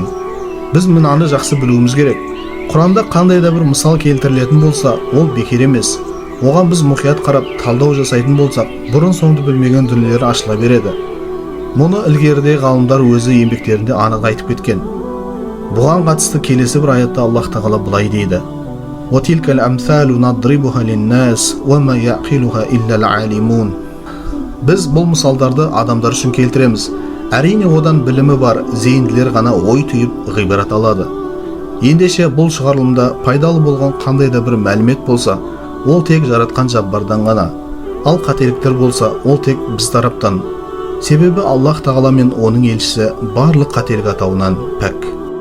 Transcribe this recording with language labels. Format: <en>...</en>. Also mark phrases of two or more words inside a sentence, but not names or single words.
<kk>Біз мынаны жақсы білуіміз керек. Құранда қандай да бір мысал келтірілетін болса, ол бекер емес. Оған біз мұқият қарап талдау жасайтын болсақ, бұрын соңды білмеген дүниелер ашыла береді. Мұны ілгеріде ғалымдар өзі еңбектерінде анық айтып кеткен. Бұған қатысты келесі бір аятта Аллах тағала былай дейді:</kk> <ar>وَتِلْكَ الْأَمْثَالُ نَضْرِبُهَا لِلنَّاسِ وَمَا يَعْقِلُهَا إِلَّا الْعَالِمُونَ.</ar> <kk>Біз бұл мысалдарды адамдар үшін келтіреміз. Әрине одан білімі бар зейінділер ғана ой түйіп ғибрат алады. Ендеше бұл шығарылымда пайдалы болған қандай да бір мәлімет болса, ол тек жаратқан Жаббардан ғана. Ал қателіктер болса, ол тек біз тараптан. Себебі Аллах Тағала мен оның елшісі барлық қателік атауынан пәк.</kk>